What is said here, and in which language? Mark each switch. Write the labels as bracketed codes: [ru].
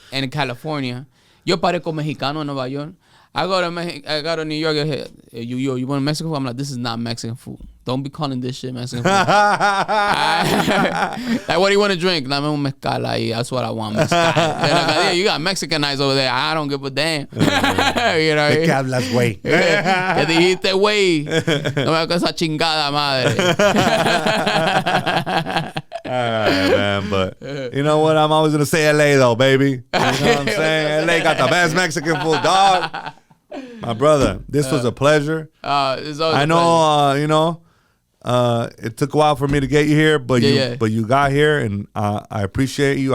[en] And in California, [es] yo parezco mexicano en Nueva York. [en] I go to New York. You want Mexican food? I'm like, this is not Mexican food. Don't be calling this shit Mexican food. Like, what do you want to drink? [es] Dame un mezcal ahí. [en] That's what I want. Mezcal. Like, you got Mexican nights over there. I don't give a damn. You know. [es] ¿De qué hablas, güey? ¿Qué dijiste, güey? No me hagas esa chingada madre. [en] All right, man, but you know what? I'm always gonna say LA though, baby. You know what I'm saying? LA got the best Mexican food, dog. My brother, this was a pleasure. I know, you know, it took a while for me to get you here, but you got here, and I appreciate you.